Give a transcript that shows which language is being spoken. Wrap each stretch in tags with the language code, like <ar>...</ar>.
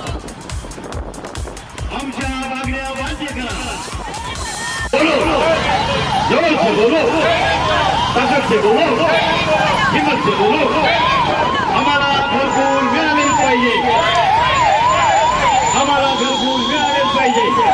<mr>आमच्या मागण्या मान्य करा.</mr> <hi>बोलो, जोर से बोलो, ताकद से बोलो, हिम्मत से बोलो.</hi> <mr>आम्हाला घरकुल मिळालेच पाहिजे. आम्हाला घरकुल मिळालेच पाहिजे.</mr>